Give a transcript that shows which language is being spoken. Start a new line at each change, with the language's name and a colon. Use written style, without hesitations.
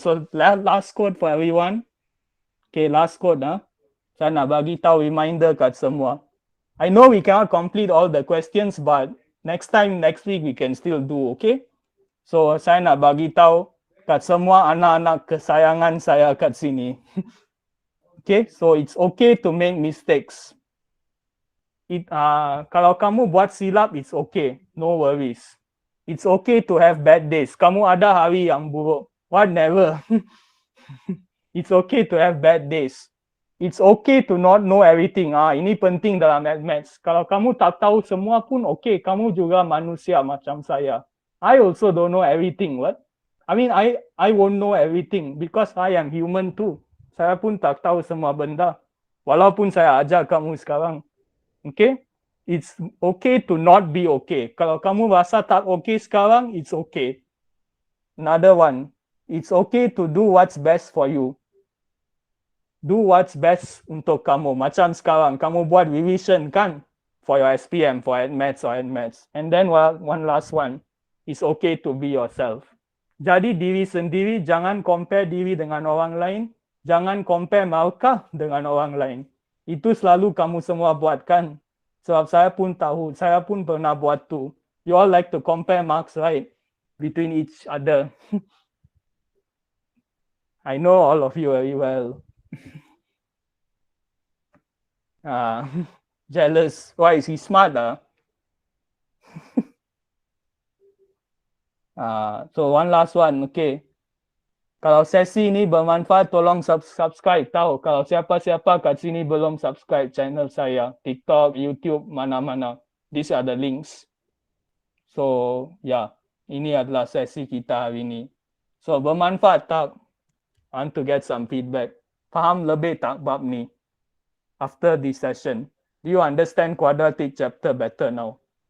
English: So last quote for everyone. Okay, last quote.
Malay: Saya nak bagi tahu reminder kat semua.
English: I know we cannot complete all the questions, but next week we can still do, okay?
Malay: So saya nak bagi tahu kat semua anak-anak kesayangan saya kat sini.
English: Okay, so it's okay to make mistakes.
Malay: Kalau kamu buat silap,
English: it's okay. No worries. It's okay to have bad days.
Malay: Kamu ada hari yang buruk.
English: What, never? It's okay to have bad days. It's okay to not know everything.
Malay: Ini penting dalam maths. Kalau kamu tak tahu semua pun okay. Kamu juga manusia macam saya.
English: I also don't know everything. What? I mean, I won't know everything because I am human too.
Malay: Saya pun tak tahu semua benda. Walaupun saya ajar kamu sekarang. Okay?
English: It's okay to not be okay.
Malay: Kalau kamu rasa tak okay sekarang,
English: it's okay. Another one, it's okay to do what's best for you. Do what's best
Malay: untuk kamu. Macam sekarang, kamu buat
English: revision kan for your SPM, for admits or admits. And then one last one, it's okay to be yourself.
Malay: Jadi diri sendiri, jangan compare diri dengan orang lain. Jangan compare markah dengan orang lain. Itu selalu kamu semua buat kan? Sebab saya pun tahu, saya pun pernah buat tu.
English: You all like to compare marks, right? Between each other. I know all of you very well. Jealous. Why is he smart? So one last one, okay.
Malay: Kalau sesi ini bermanfaat, tolong subscribe. Tahu, kalau siapa-siapa kat sini belum subscribe channel saya, TikTok, YouTube, mana-mana.
English: These are the links.
Malay: So, yeah, ini adalah sesi kita hari ini. So, bermanfaat tak?
English: I want to get some feedback.
Malay: Faham lebih tak bab ni?
English: After this session, do you understand quadratic chapter better now?